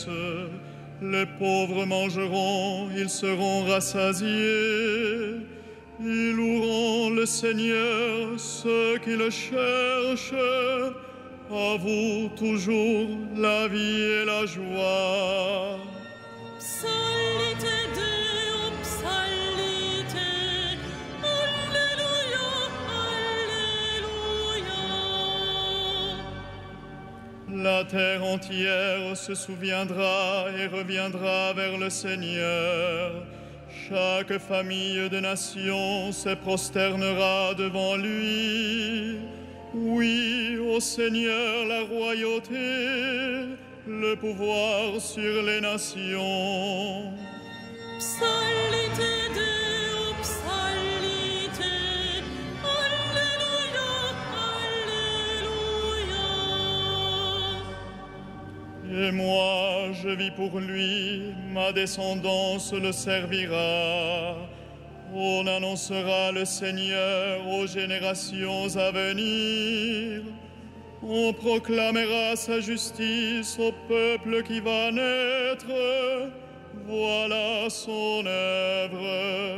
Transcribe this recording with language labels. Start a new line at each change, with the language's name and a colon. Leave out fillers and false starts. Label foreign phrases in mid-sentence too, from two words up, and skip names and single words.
French: Les pauvres mangeront, ils seront rassasiés. Ils loueront le Seigneur, ceux qui le cherchent. À vous toujours la vie et la joie.
Latin: Psalite Deo, psalite, Alléluia, Alléluia.
French: La terre entière se souviendra et reviendra vers le Seigneur. Chaque famille de nations se prosternera devant lui. Oui, au Seigneur la royauté, le pouvoir sur les nations.
Latin: Psalite Deo, psalite, Alléluia, Alléluia.
French: Et moi, je vis pour lui, ma descendance le servira. On annoncera le Seigneur aux générations à venir. On proclamera sa justice au peuple qui va naître. Voilà son œuvre.